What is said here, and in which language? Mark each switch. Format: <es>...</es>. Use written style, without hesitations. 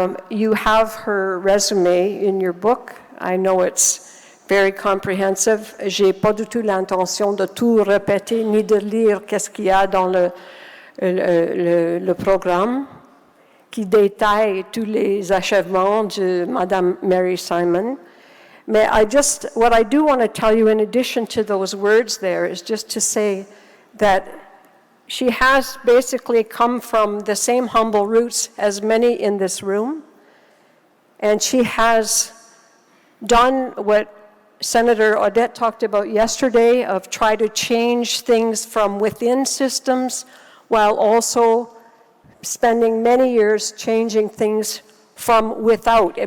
<en>You have her resume in your book. I know it's very comprehensive.</en> <fr>J'ai pas du tout l'intention de tout répéter ni de lire qu'est-ce qu'il y a dans le programme qui détaille tous les achèvements de Madame Mary Simon.</fr> <en>What I do want to tell you in addition to those words there is just to say that she has basically come from the same humble roots as many in this room, and she has done what Senator Odette talked about yesterday of try to change things from within systems while also spending many years changing things from without.</en>